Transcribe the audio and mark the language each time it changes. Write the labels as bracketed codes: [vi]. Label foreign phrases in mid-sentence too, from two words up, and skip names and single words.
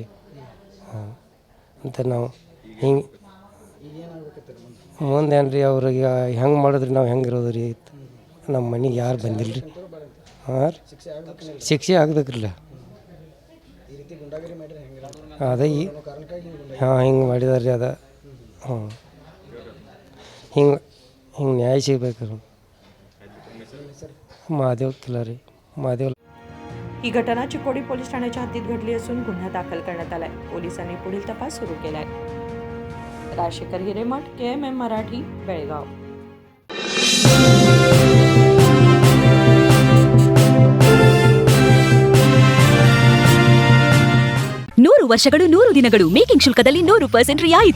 [kn] ಅಂತ ನಾವು ಹಿಂಗೆ ಮುಂದೇನು ರೀ ಅವ್ರಿಗೆ ಹೆಂಗೆ ಮಾಡಿದ್ರಿ, ನಾವು ಹೆಂಗೆ ಇರೋದು ರೀ. ನಮ್ಮ ಮನೆಗೆ ಯಾರು ಬಂದಿಲ್ಲ ರೀ. ಹಾಂ, ಶಿಕ್ಷೆ ಆಗ್ಬೇಕ್ರಲ್ಲ. ಅದೇ ಹಿಂಗೆ ಮಾಡಿದಾರೆ ರೀ. ಹಿಂಗೆ ನ್ಯಾಯ ಸಿಗಬೇಕು. [mr] महादेव किलारी. ही घटना चिकोडी पोलीस ठाण्याच्या हद्दीत घडली असून गुन्हा दाखल करण्यात आलाय. पोलिसांनी पुढील तपास सुरू केलाय. राजशेखर हिरेमठ, KMM मराठी, बेळगाव. [kn] 100 ವರ್ಷಗಳು 100 ದಿನಗಳು ಮೇಕಿಂಗ್ ಶುಲ್ಕದಲ್ಲಿ 100% ರಿಯಾಯಿತಿ.